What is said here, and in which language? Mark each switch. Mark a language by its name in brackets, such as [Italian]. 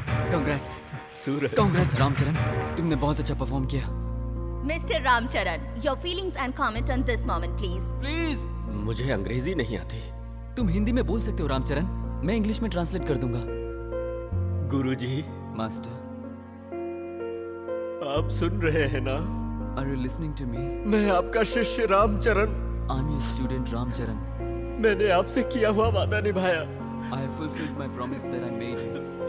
[English] Congrats. [Hindi] सूरज। [English] Congrats, [Hindi] Ramcharan. तुमने बहुत अच्छा परफॉर्म किया। [English] Mr. Ramcharan, your feelings and comment on this moment, please. Please. [Hindi] मुझे अंग्रेजी नहीं आती। तुम हिंदी में बोल सकते हो रामचरण, मैं इंग्लिश में ट्रांसलेट कर दूंगा। गुरुजी, [English] master, [Hindi] आप सुन रहे हैं ना? [English] Are you listening to me? [Hindi] मैं आपका शिष्य Ramcharan. [English] I am your student Ramcharan. [Hindi] मैंने आपसे किया हुआ वादा निभाया। [English] I have fulfilled my promise that I made you.